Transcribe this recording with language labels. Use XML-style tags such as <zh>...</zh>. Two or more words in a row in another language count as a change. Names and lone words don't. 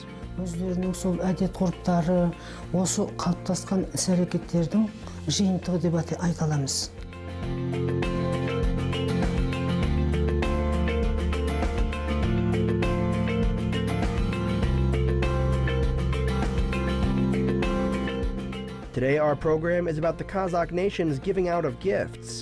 <kk>Өздерінің сол әдет-ғұрыптары, осы қалыптасқан іс-әрекеттердің жиынтығы деп айта аламыз.</kk> <en>Today our program is about the Kazakh nation's giving out of gifts.</en>